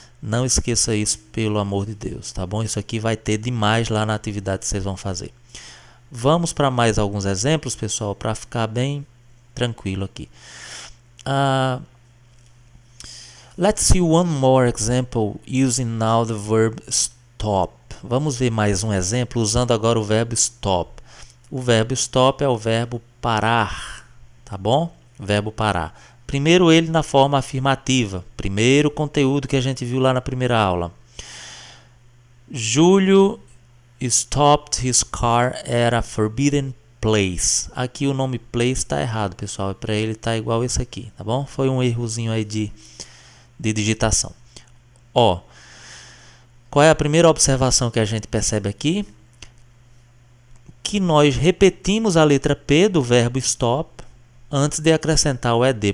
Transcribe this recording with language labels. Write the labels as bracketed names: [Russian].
[Portuguese] Não esqueça isso, pelo amor de Deus, tá bom? Isso aqui vai ter demais lá na atividade que vocês vão fazer. Vamos para mais alguns exemplos, pessoal, para ficar bem tranquilo aqui. [English] Let's see one more example using now the verb stop. [Portuguese] Vamos ver mais um exemplo usando agora o verbo stop. O verbo stop é o verbo parar, tá bom? Verbo parar. Primeiro ele na forma afirmativa. Primeiro conteúdo que a gente viu lá na primeira aula. [English] Júlio stopped his car at a forbidden place. [Portuguese] Aqui o nome place está errado, pessoal. Para ele está igual esse aqui, tá bom? Foi um errozinho aí de digitação. Ó, qual é a primeira observação que a gente percebe aqui? Que nós repetimos a letra P do verbo stop antes de acrescentar o ed.